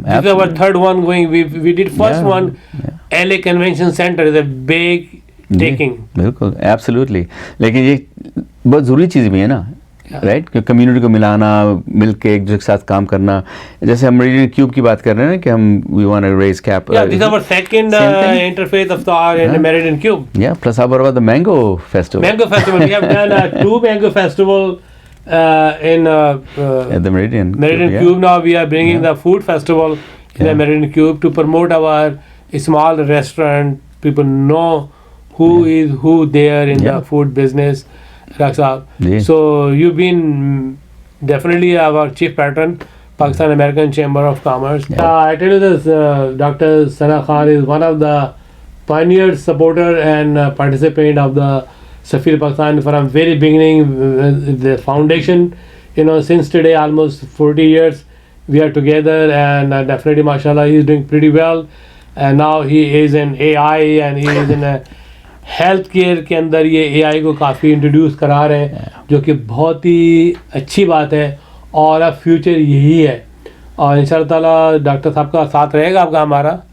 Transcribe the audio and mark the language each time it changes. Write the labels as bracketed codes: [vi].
[en] This is our third one going. We did first one. LA Convention Center is a big taking. [ur] بالکل absolutely. لیکن یہ بہت ضروری چیز بھی ہے نا, رائٹ, کہ کمیونٹی کو ملانا, مل کے ایک دوسرے کے ساتھ کام کرنا. جیسے ہم میریڈین کیوب کی بات کر رہے ہیں نا کہ ہم [en] We want to raise cap. Yeah, this is our second interfaith iftar in Meridian Cube. Yeah, plus how about the mango festival? Mango festival. We have done 2 mango festival in At the Meridian Cube. Now we are bringing the food festival in the Meridian Cube to promote our small restaurant. People know who is who there in the food business. So you've been definitely our chief patron, Pakistan American Chamber of Commerce. I tell you this, Dr. Sana Khan is one of the pioneer supporter and participant of the Safir Pakistan from very beginning. The foundation, since today almost 40 years we are together, and definitely mashallah he is doing pretty well, and now he is in AI and he is in a [ur] health care کے اندر یہ اے آئی کو کافی introduce کرا رہے ہیں, جو کہ بہت ہی اچھی بات ہے, اور اب فیوچر یہی ہے, اور ان شاء اللہ تعالیٰ ڈاکٹر صاحب کا ساتھ رہے گا آپ کا ہمارا.